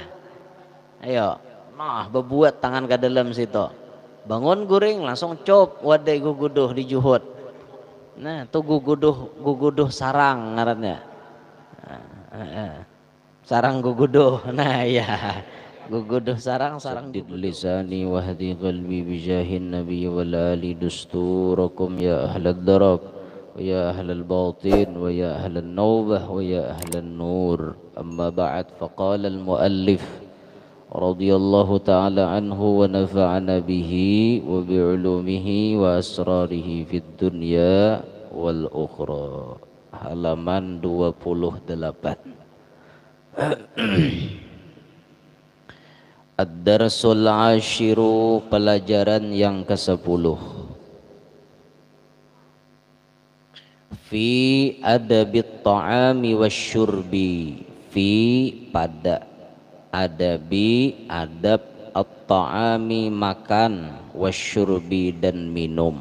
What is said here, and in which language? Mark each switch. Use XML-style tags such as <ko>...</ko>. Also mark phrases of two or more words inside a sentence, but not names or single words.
<bjn>Ayo, nah bebuat tangan ke dalam situ. Bangun guring langsung cop wadai guguduh di juhud. Nah, tuh guguduh sarang ngarannya. Sarang guguduh. Nah, ya. Guguduh sarang</bjn> <ar>سدد لساني واهد قلبي بجاه النبي والآل دستوركم يا أهل الظاهر ويا أهل الباطن ويا أهل النوبة ويا أهل النور. أما بعد فقال المؤلف رضي الله تعالى عنه ونفعنا به وبعلومه وأسراره في الدنيا والآخرة.</ar> <bjn>Halaman 28.</bjn> <ar>الدرس العاشر,</ar> <bjn>pelajaran yang ke-10.</bjn> <ar>في آداب الطعام والشرب في pada آداب آداب الطعام makan, wasyurbi</ar> <bjn>dan minum.</bjn>